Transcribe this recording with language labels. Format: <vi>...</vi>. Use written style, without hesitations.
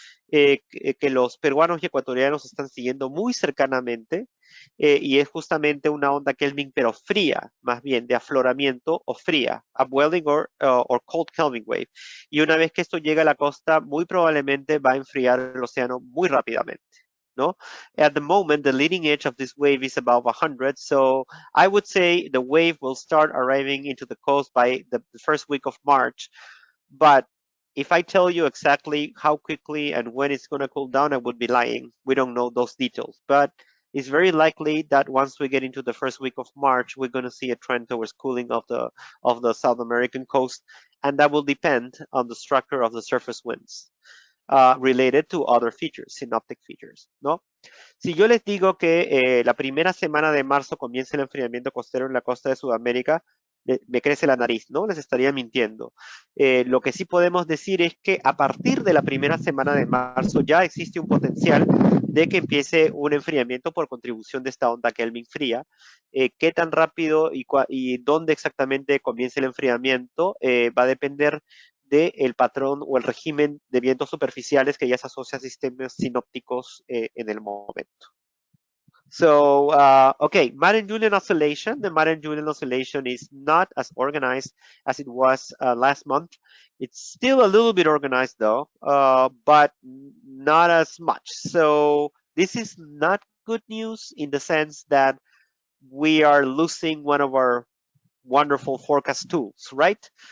<es>que los peruanos y ecuatorianos están siguiendo muy cercanamente, y es justamente una onda Kelvin, pero fría, más bien de afloramiento o fría,</es> <en>upwelling or cold Kelvin wave.</en> <es>Y una vez que esto llega a la costa, muy probablemente va a enfriar el océano muy rápidamente. No?</es> <en>At the moment, the leading edge of this wave is above 100, so I would say the wave will start arriving into the coast by the first week of March. But if I tell you exactly how quickly and when it's going to cool down, I would be lying. We don't know those details. But it's very likely that once we get into the first week of March, we're going to see a trend towards cooling of the South American coast, and that will depend on the structure of the surface winds related to other features, synoptic features, ¿no?</en> <es>Si yo les digo que la primera semana de marzo comienza el enfriamiento costero en la costa de Sudamérica, me crece la nariz, ¿no? Les estaría mintiendo. Lo que sí podemos decir es que a partir de la primera semana de marzo ya existe un potencial de que empiece un enfriamiento por contribución de esta onda Kelvin fría. Qué tan rápido y dónde exactamente comienza el enfriamiento va a depender del patrón o el régimen de vientos superficiales que ya se asocia a sistemas sinópticos en el momento.</es> <en>So, okay, Madden-Julian oscillation. The Madden-Julian oscillation is not as organized as it was last month. It's still a little bit organized though, but not as much. So this is not good news in the sense that we are losing one of our wonderful forecast tools, right?</en>